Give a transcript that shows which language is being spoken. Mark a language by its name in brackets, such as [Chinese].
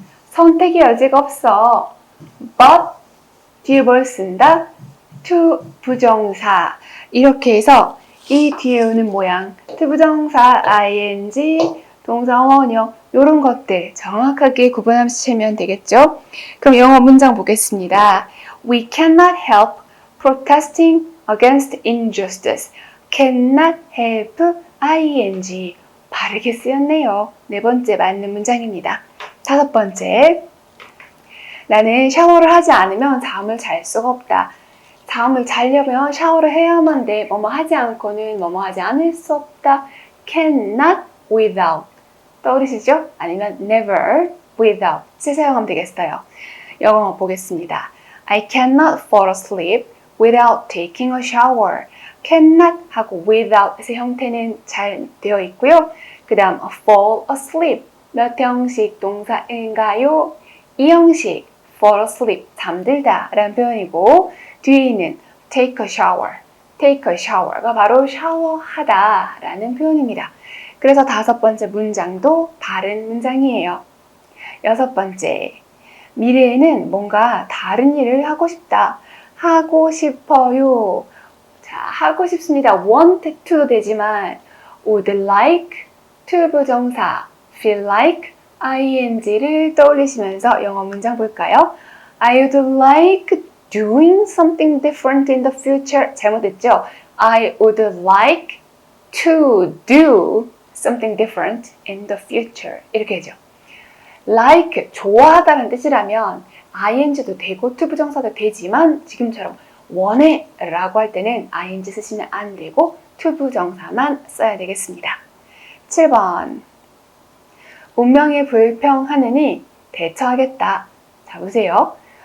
[Korean] 선택의 여지가 없어. but 뒤에 뭘 쓴다? to 부정사. 이렇게 해서 이 뒤에 오는 모양 to 부정사, ing, 동사 원형 이런 것들 정확하게 구분하시면 되겠죠? 그럼 영어 문장 보겠습니다. [English] We cannot help protesting against injustice. cannot help ing. [Korean] 바르게 쓰였네요. 네 번째 맞는 문장입니다. 다섯 번째, 나는 샤워를 하지 않으면 잠을 잘 수가 없다. 잠을 자려면 샤워를 해야만 돼. 뭐뭐 하지 않고는 뭐뭐 하지 않을 수 없다. [English] cannot without. [Korean] 떠오르시죠? 아니면 [English] never without. [Korean] 사용하면 되겠어요. 영어 보겠습니다. [English] I cannot fall asleep without taking a shower. [Korean] cannot 하고 without의 형태는 잘 되어 있고요. 그 다음 fall asleep. 몇 형식 동사인가요? 이 형식 fall asleep, 잠들다 라는 표현이고 뒤에 있는 take a shower가 바로 샤워하다 라는 표현입니다. 그래서 다섯 번째 문장도 바른 문장이에요. 여섯 번째, 미래에는 뭔가 다른 일을 하고 싶다. 하고 싶어요. 자, 하고 싶습니다. want to 되지만 [English] would like to [Korean] 부정사, [English] feel like ing를 [Korean] 떠올리시면서 영어 문장 볼까요? [English] I would like doing something different in the future. [Korean] 잘못했죠? [English] I would like to do something different in the future. [Korean] 이렇게 해죠. like, 좋아하다는 뜻이라면 ing도 되고 to 부정사도 되지만 지금처럼 원해 라고 할 때는 ing 쓰시면 안 되고 to 부정사만 써야 되겠습니다. 7번, 운명에 불평하느니 대처하겠다. 자, 보세요.